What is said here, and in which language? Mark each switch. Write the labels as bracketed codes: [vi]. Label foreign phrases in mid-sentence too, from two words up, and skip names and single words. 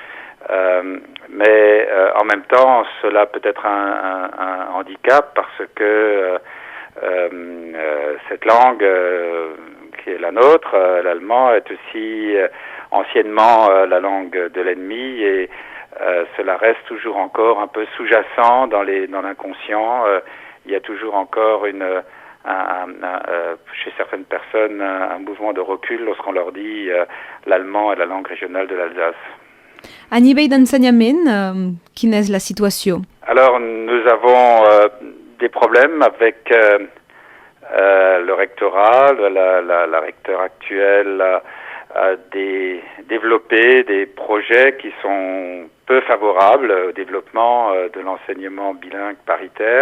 [fr] Mais en même temps, cela peut être un handicap parce que cette langue qui est la nôtre, l'allemand, est aussi anciennement la langue de l'ennemi et cela reste toujours encore un peu sous-jacent dans l'inconscient. Il y a toujours encore chez certaines personnes un mouvement de recul lorsqu'on leur dit l'allemand est la langue régionale de l'Alsace. [ca] A nivell d'ensenyament, quina és la situació? [fr] Alors, nous avons des problèmes avec le rectorat. La recteure actuelle a développé des projets qui sont peu favorables au développement de l'enseignement bilingue paritaire.